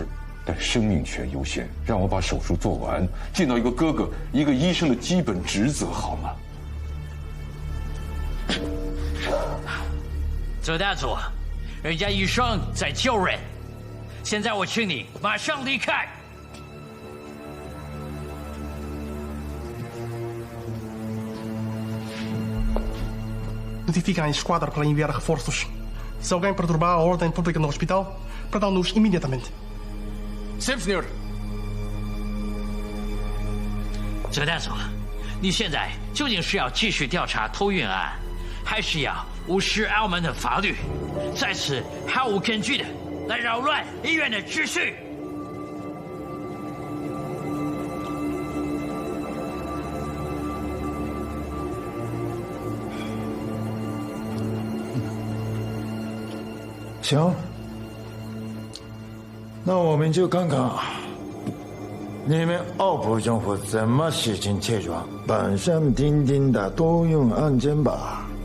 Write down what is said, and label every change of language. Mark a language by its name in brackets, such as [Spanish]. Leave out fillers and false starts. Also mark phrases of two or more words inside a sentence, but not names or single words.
[Chinese] 但生命权优先，让我把手术做完，尽到一个哥哥、一个医生的基本职责，好吗？泽大佐，人家医生在救人，现在我请你马上离开。 [Portuguese] Notifica a esquadra para enviar reforços. Se alguém perturbar a ordem pública no hospital, prendam-nos imediatamente. Sim, senhor. [Chinese] 泽大佐，你现在究竟是要继续调查偷运案，还是要无视澳门的法律，在此毫无根据的来扰乱医院的秩序？行，那我们就看看你们澳葡政府怎么实行这桩板上钉钉的多用案件吧。